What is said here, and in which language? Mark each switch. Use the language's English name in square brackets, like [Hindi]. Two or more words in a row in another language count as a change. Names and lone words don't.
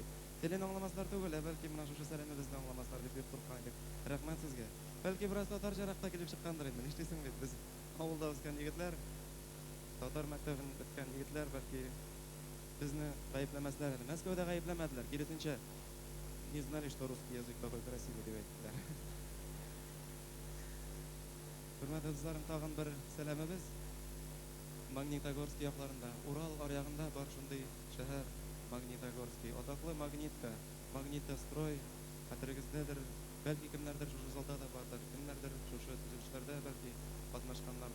[Tatar] Телен аңламаслар түгел, бәлки менә шушы сәламебезне аңламаслар дип бик куркан идек. Рәхмәт сезгә. Бәлки бераз татарчарак та килеп чыккандыр инде. Нишлисең бит, без авылда үскән егетләр, татар мәктәбен беткән егетләр, бәлки безне гаепләмәсләр әле. Мәскәүдә гаепләмәделәр, киресенчә, [Russian] не знали, что русский язык такой красивый [Tatar] дип әйттеләр. Хөрмәтле дусларым, тагын бер сәламебез. Магнитогорск якларында, Урал аръягында бар шундый шәһәр Магнитогорский. Атаклы Магнитка, Магнитострой, хәтерегездәдер, бәлки кемнәрдер шушы залда да бардыр, кемнәрдер шушы төзелешләрдә бәлки катнашканнардыр.